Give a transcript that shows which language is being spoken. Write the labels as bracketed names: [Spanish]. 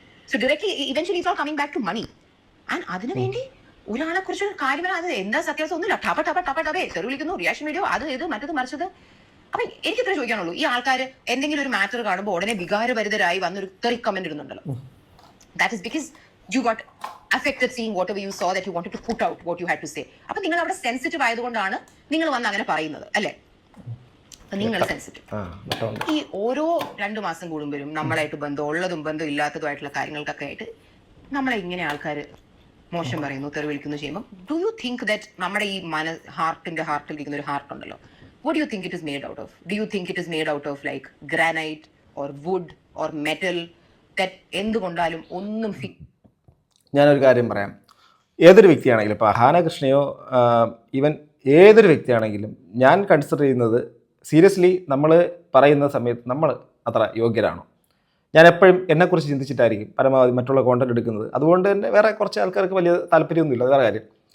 [English] So directly eventually it's all coming back to money. [Malayalam] And അതിനു വേണ്ടി ഒരാളെ കുറിച്ച് കാര്യം അത് എന്താ സത്യാവസ്ഥ ഒന്നുമില്ല. ടപേ തെറി വിളിക്കുന്നു, റിയാക്ഷൻ വീഡിയോ, അത് ഇത് മറ്റത് മറിച്ചത്. അപ്പൊ എനിക്ക് ഇത്ര ചോദിക്കാനുള്ളൂ, ഈ ആൾക്കാർ എന്തെങ്കിലും ഒരു മാറ്റർ കാണുമ്പോൾ ഉടനെ വികാരഭരിതരായി വന്നൊരു തെറി comment ഇടുന്നുണ്ടല്ലോ. [English] That is because you got affected seeing whatever you saw that you wanted to put out what you had to say. [Malayalam] അപ്പോൾ നിങ്ങൾ അവിടെ സെൻസിറ്റീവ് ആയതുകൊണ്ടാണ് നിങ്ങൾ വന്ന് അങ്ങനെ പറയുന്നത് അല്ലേ? നിങ്ങൾ സെൻസിറ്റീവ്. ഈ ഓരോ 2 മാസം കൂടുമ്പോഴും നമ്മളായിട്ട് ബന്ധമുള്ളതും ബന്ധം ഇല്ലാത്തതുമായിട്ടുള്ള കാര്യങ്ങൾക്കൊക്കെ ആയിട്ട് നമ്മളെ ഇങ്ങനെ ആൾക്കാർ മോശം പറയുന്നു, തെറി വിളിക്കുന്നു ചെയ്യുമ്പോൾ [English] do you think that [Malayalam] നമ്മുടെ ഈ ഹാർട്ടിൽ ഇരിക്കുന്ന ഒരു ഹാർട്ട് ഉണ്ടല്ലോ, [English] what do you think it is made out of? Do you think it is made out of like granite or wood or metal that [Malayalam] എന്തുകൊണ്ടാലും ഒന്നും ഞാനൊരു കാര്യം പറയാം. ഏതൊരു വ്യക്തിയാണെങ്കിലും, ഇപ്പോൾ അഹാന കൃഷ്ണയോ ഈവൻ ഏതൊരു വ്യക്തിയാണെങ്കിലും ഞാൻ കൺസിഡർ ചെയ്യുന്നത് സീരിയസ്ലി നമ്മൾ പറയുന്ന സമയത്ത് നമ്മൾ അത്ര യോഗ്യരാണോ? ഞാൻ എപ്പോഴും എന്നെക്കുറിച്ച് ചിന്തിച്ചിട്ടായിരിക്കും പരമാവധി മറ്റുള്ള കോണ്ടന്റ് എടുക്കുന്നത്. അതുകൊണ്ട് തന്നെ വേറെ കുറച്ച് ആൾക്കാർക്ക് വലിയ താല്പര്യമൊന്നുമില്ല, അത് വേറെ കാര്യം.